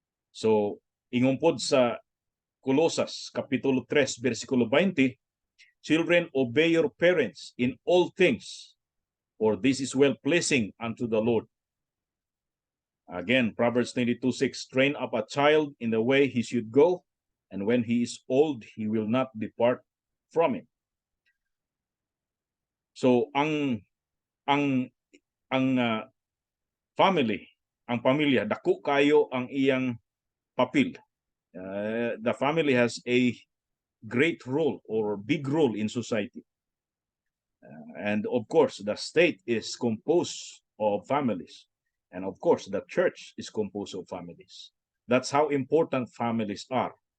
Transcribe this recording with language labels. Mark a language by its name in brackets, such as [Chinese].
[English] So, [Cebuano] ingumpod sa Colosas, Kapitulo 3, versikulo 20, [English] children, obey your parents in all things, for this is well-pleasing unto the Lord. Again, Proverbs 22:6, train up a child in the way he should go, and when he is old, he will not depart from it. [Cebuano] So, ang family, ang pamilya, dako kayo ang iyang papel. [English] The family has a great role or big role in society. And of course, the state is composed of families. And of course, the church is composed of families. That's how important families are.